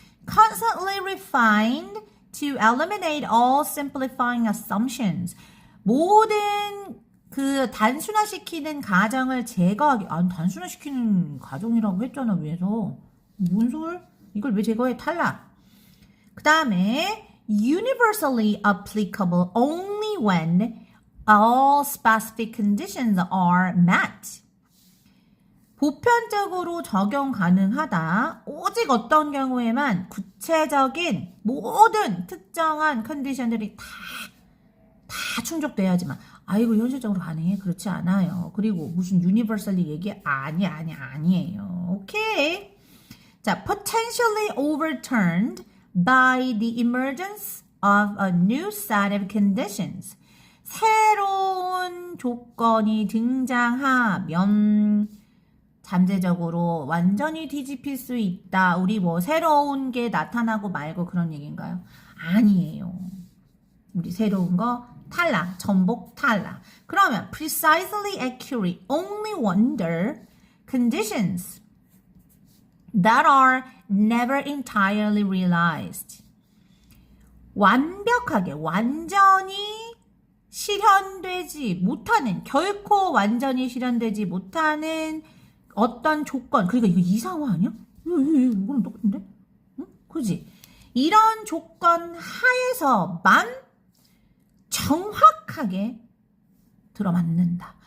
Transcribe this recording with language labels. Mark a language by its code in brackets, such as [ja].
[en] Constantly refined to eliminate all simplifying assumptions. [ko] 모든 그 단순화시키는 가정을 제거하기. 아니 단순화시키는 가정이라고 했잖아 위에서. 뭔 소리? 이걸 왜 제거해? 탈락. 그 다음에 [en] universally applicable only when all specific conditions are met. [ko] 보편적으로 적용 가능하다. 오직 어떤 경우에만 구체적인 모든 특정한 컨디션들이 다 충족돼야지만 아이고 현실적으로 가능해? 그렇지 않아요. 그리고 무슨 universally 얘기 아니에요. 오케이. [en] 자, potentially overturned by the emergence of a new set of conditions. [ko] 새로운 조건이 등장하면 잠재적으로 완전히 뒤집힐 수 있다. 우리 뭐 새로운 게 나타나고 말고 그런 얘기인가요? 아니에요. 우리 새로운 거 탈락, 전복 탈락. [en] 그러면 precisely accurate only under conditions that are never entirely realized. [ko] 완벽하게, 완전히 실현되지 못하는, 결코 완전히 실현되지 못하는 어떤 조건, 그러니까 이거 이상화 아니야? 이거랑 똑같은데? 응? 그지? 이런 조건 하에서만 정확하게 들어맞는다.